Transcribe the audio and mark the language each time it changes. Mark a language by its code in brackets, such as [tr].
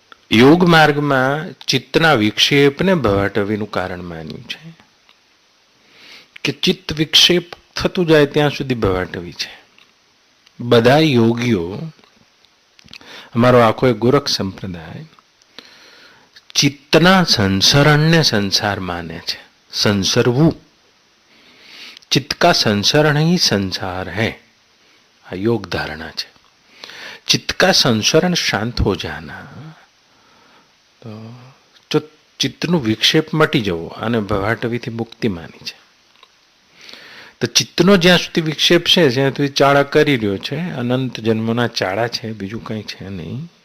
[gu] યોગ માર્ગમાં ચિત્તના વિક્ષેપને ભવાટવીનું કારણ માન્યું છે કે ચિત્ત વિક્ષેપ થતું જાય ત્યાં સુધી ભવાટવી છે. બધા યોગીઓ, અમારો આખો એક ગોરખ સંપ્રદાય ચિત્તના સંસરણને સંસાર માને છે. સંસરવું, [hi] चित्त का संसरण ही संसार है, [gu] આ યોગ ધારણા છે. [hi] चित्त का संसरण शांत हो जाना, [gu] તો જો ચિત્તનું વિક્ષેપ મટી જવો આને ભવાટવીથી મુક્તિ માની છે. તો ચિત્તનો જ્યાં સુધી વિક્ષેપ છે જ્યાં સુધી ચાળા કરી રહ્યો છે, અનંત જન્મોના ચાળા છે, બીજું કંઈ છે નહીં.